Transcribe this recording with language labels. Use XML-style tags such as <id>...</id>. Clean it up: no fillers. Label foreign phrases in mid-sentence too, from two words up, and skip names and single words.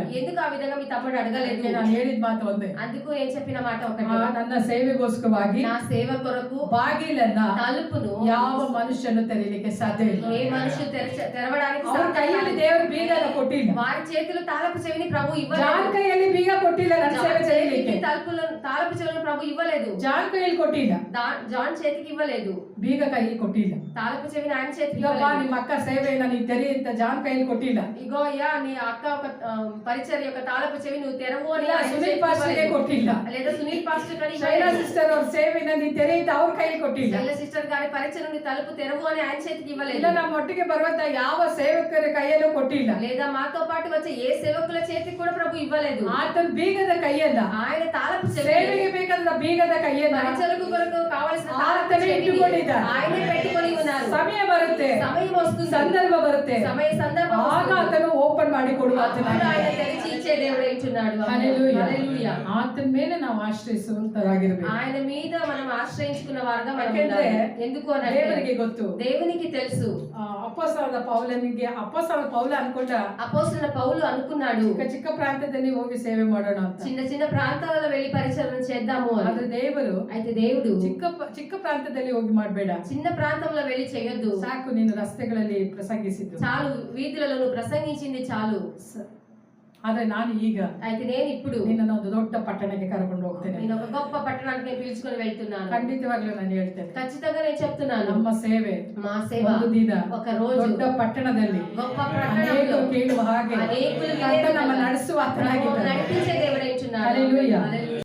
<te>ఎందుకు ఆ విధంగా మీ తమ్ముడు అడగలేదు?</te> <kn>ನಾನು ಹೇಳಿದ ಮಾತು ಒಂದೇ,</kn> <te>అందుకు నేను చెప్పిన మాట ఒకటి,</te> <kn>ನನ್ನ ಸೇವೆಗೋಸ್ಕರವಾಗಿ</kn> <te>నా సేవ కొరకు</te> <kn>ಬಾಗಿಲನ್ನ</kn> <te>తలుపును</te> <kn>ಯಾವ ಮನುಷ್ಯನು ತೆರೀಲಿಕ್ಕೆ ಸಾಧ್ಯ ಇಲ್ಲ.</kn> <te>ఏ మనుషులు తెరవడానికి</te> <kn>ಅವ್ರ ಕೈಯಲ್ಲಿ ದೇವರು ಬೀಗ ಕೊಟ್ಟಿಲ್ಲ,</kn> <te>వారి చేతులు తాళపు చెవిని ప్రభు ఇవ్వలేదు.</te> <kn>ಜಾನ್ ಕೈಯಲ್ಲಿ ಬೀಗ ಕೊಟ್ಟಿಲ್ಲ ನನ್ನ ಸೇವೆ చేయಲಿಕ್ಕೆ.</kn> <te>తాళపు చెవులను ప్రభు ఇవ్వలేదు.</te> <kn>ಜಾನ್ ಕೈಯಲ್ಲಿ ಕೊಟ್ಟಿಲ್ಲ,</kn> <te>జాన్ చేతికి ఇవ్వలేదు.</te> <kn>ಬೀಗ ಕೈಯಲ್ಲಿ ಕೊಟ್ಟಿಲ್ಲ.</kn> <te>తాళపు చెవిని ఆయన చేతికి</te> <kn>ಇಲ್ಲಪ್ಪ</kn> <te>ఇవ్వలేదు.</te> <kn>ನಿಮ್ಮ ಅಕ್ಕ ಸೇವೆಯನ್ನ ನೀ ತೆರಿ ಅಂತ ಜಾನ್ ಕೈಯಲ್ಲಿ ಕೊಟ್ಟಿಲ್ಲ.</kn> <te>ఇగో అయ్యా నీ అక్క ఒక పరిచర్య యొక్క తాళపు చెవి నువ్వు తెరవు అని</te> <kn>ಇಲ್ಲ ಸುನೀಲ್ ಪಾಸ್ಟರ್ಗೆ ಕೊಟ್ಟಿಲ್ಲ,</kn> <te>లేదా సునీల్ పాస్టర్ గారి</te> <kn>ಶೈಲಾ ಸಿಸ್ಟರ್ ಅವ್ರ ಸೇವೆಯನ್ನ ನೀ ತೆರಿ ಅಂತ ಅವ್ರ ಕೈಯಲ್ಲಿ ಕೊಟ್ಟಿಲ್ಲ.</kn> <te>శైల సిస్టర్ గారి పరిచర్యను తలుపు తెరవు అని ఆయన చేతికి ఇవ్వలేదు.</te> <kn>ಇಲ್ಲ ನಮ್ಮ ಒಟ್ಟಿಗೆ ಬರುವಂತ ಯಾವ ಸೇವಕರ ಕೈಯಲ್ಲೂ ಕೊಟ್ಟಿಲ್ಲ.</kn> <te>లేదా మాతో పాటు వచ్చే ఏ సేవకుల చేతికి కూడా ప్రభు ఇవ్వలేదు.</te> <kn>ಆತನ ಬೀಗದ ಕೈಯನ್ನ,</kn> <te>ఆయన తాళపు చెవి</te> <kn>ಸೇವೆಗೆ ಬೇಕಾದ ಬೀಗದ ಕೈಯನ್ನ</kn> <te>పరిచర్యకు కొరకు కావాల్సిన</te> <kn>ಆತನೇ</kn> <te>తాళపు చెవిని</te> <kn>ಇಟ್ಟುಕೊಂಡಿದ್ದಾರೆ.</kn> <te>ఆయనే పెట్టుకొని ఉన్నారు.</te> <kn>ಸಮಯ ಬರುತ್ತೆ,</kn> <te>సమయం వస్తుంది,</te> <kn>ಸಂದರ್ಭ ಬರುತ್ತೆ,</kn> <te>సందర్భం</te> <kn>ಆಗ</kn> <te>వస్తుంది.</te> <kn>ಆತನು ಓಪನ್ ಮಾಡಿ ಕೊಡುವ</kn> <te>అప్పుడు ఆయన తెరిచి ఇచ్చే దేవుడు ఇచ్చున్నాడు. హల్లెలూయా. హల్లెలూయా.</te> <kn>ಆತನ ಮೇಲೆ ನಾವು ಆಶ್ರಯಿಸುವಂತರಾಗಿರ್ಬೇಕು.</kn> <te>ఆయన మీద మనం ఆశ్రయించుకున్న వారుగా మనం</te> <kn>ಯಾಕೆಂದ್ರೆ</kn> <te>ఉండాలి. ఎందుకు అని</te> <kn>ದೇವರಿಗೆ ಗೊತ್ತು,</kn> <te>దేవునికి తెలుసు.</te> <kn>ಅಪೊಸ್ತಲದ ಪೌಲನಿಗೆ ಅಪೊಸ್ತಲ ಪೌಲ ಅನ್ಕೊಂಡ</kn> <te>అపోస్తలుడైన పౌలు అనుకున్నాడు</te> <kn>ಚಿಕ್ಕ ಚಿಕ್ಕ ಪ್ರಾಂತ್ಯದಲ್ಲಿ ಹೋಗಿ ಸೇವೆ ಮಾಡೋಣ ಅಂತ.</kn> <te>చిన్న చిన్న ప్రాంతాలలో వెళ్లి పరిచర్య చేద్దాము అని.</te> <kn>ಆದ್ರೆ ದೇವರು</kn> <te>అయితే దేవుడు</te> <kn>ಚಿಕ್ಕ ಚಿಕ್ಕ ಪ್ರಾಂತ್ಯದಲ್ಲಿ ಹೋಗಿ ಮಾಡ್ಬೇಡ,</kn> <te>చిన్న ప్రాంతంలో వెళ్లి చేయొద్దు,</te> <kn>ಸಾಕು ನೀನು ರಸ್ತೆಗಳಲ್ಲಿ ಪ್ರಸಂಗಿಸಿದ್ದು</kn> <te>చాలు వీధులలో నువ్వు ప్రసంగించింది చాలు.</te> <kn>ಆದ್ರೆ ನಾನು ಈಗ</kn> <te>అయితే నేను ఇప్పుడు</te> <kn>ನಿನ್ನನ್ನು ಒಂದು ದೊಡ್ಡ ಪಟ್ಟಣಕ್ಕೆ ಕರ್ಕೊಂಡು ಹೋಗ್ತೇನೆ.</kn> <te>నేను ఒక గొప్ప పట్టణానికి నేను పిలుచుకొని వెళ్తున్నాను.</te> <kn>ಖಂಡಿತವಾಗ್ಲೂ ನಾನು ಹೇಳ್ತೇನೆ,</kn> <te>ఖచ్చితంగా నేను చెప్తున్నాను,</te> <kn>ನಮ್ಮ ಸೇವೆ</kn> <te>మా సేవ</te> <kn>ಒಂದು ದಿನ</kn> <te>ఒక రోజు</te> <kn>ದೊಡ್ಡ ಪಟ್ಟಣದಲ್ಲಿ</kn> <te>గొప్ప</te> <kn>ಅನೇಕರು</kn> <te>పట్టణంలో</te> <kn>ಕೇಳುವ ಹಾಗೆ</kn> <te>అనేకులు</te> <kn>ಕರ್ತನು ನಮ್ಮ ನಡೆಸುವ ಆತನಾಗಿದ್ದಾನೆ.</kn> <te>నడిపించే దేవుడై ఉన్నాడు. హల్లెలూయా. హల్లెలూయా.</te>